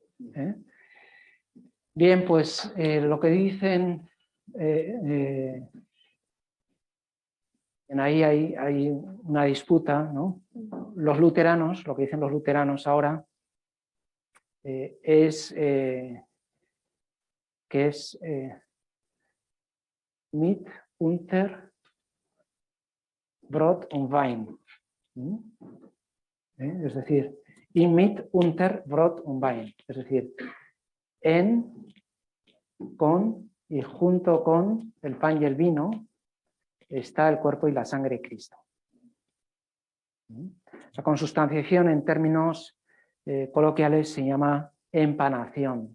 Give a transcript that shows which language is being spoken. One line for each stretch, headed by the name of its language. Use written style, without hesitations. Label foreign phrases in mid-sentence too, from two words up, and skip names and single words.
Spanish: Bien, pues lo que dicen, ahí hay una disputa, ¿no? Los luteranos, lo que dicen los luteranos ahora es que es
German: mit unter Brot und Wein.
Spanish: Es decir,
German: in mit unter Brot und Wein.
Spanish: Es decir, en, con y junto con el pan y el vino está el cuerpo y la sangre de Cristo. La consustanciación en términos coloquiales se llama empanación.